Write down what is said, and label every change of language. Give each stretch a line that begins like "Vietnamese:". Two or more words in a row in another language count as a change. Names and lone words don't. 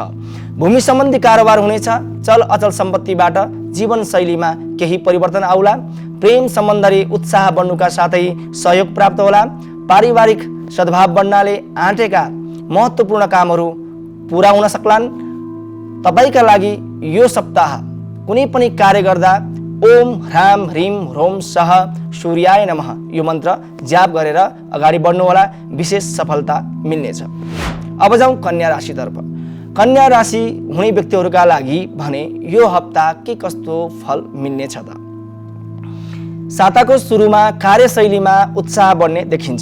Nepali: भूमि सम्बन्धी कारोबार हुनेछ। चल अचल सम्पत्तिबाट जीवनशैलीमा केही परिवर्तन आउला। प्रेम सम्बन्धले उत्साह बढ्नुका साथै सहयोग प्राप्त होला। पारिवारिक सद्भाव बढ्नाले आँटेका महत्त्वपूर्ण कामहरू पुरा हुन सक्लान्। तपाईका लागि यो सप्ताह कुनै पनि कार्य गर्दा
Sanskrit: ओम ह्राम ह्रीम ह्रोम सह सूर्याय नमः
Nepali: यो मन्त्र जाप गरेर अगाडि बढ्नुहोला, विशेष सफलता मिल्नेछ। अब जाउँ कन्या राशितर्फ। कन्या राशि हुने व्यक्तिहरूका लागि भने यो हप्ता के कस्तो फल मिल्नेछ त? साताको सुरुमा कार्यशैलीमा उत्साह बढ्ने देखिन्छ।